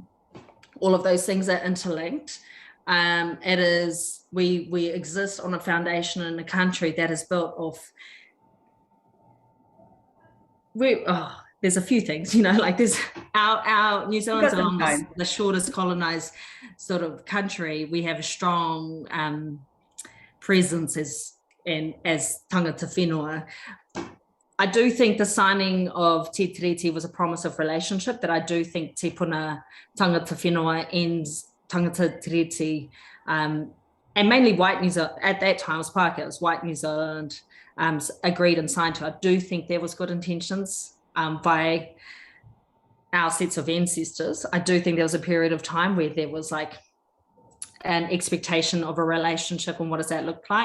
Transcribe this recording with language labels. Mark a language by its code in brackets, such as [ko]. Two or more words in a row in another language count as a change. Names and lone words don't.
[en] All of those things are interlinked. It is, we exist on a foundation in a country that is built off, there's a few things, there's our New Zealand's along the shortest colonized sort of country. We have a strong presence as [mi] tangata whenua. [en] I do think the signing of Te Tiriti was a promise of relationship, that I do think Te Puna [mi] tangata whenua [en] ends [mi] tangata tiriti, [en] and mainly white New Zealand, at that time it was Pākehā, it was white New Zealand, agreed and signed to. I do think there was good intentions by our sets of ancestors. I do think there was a period of time where there was an expectation of a relationship, and what does that look like?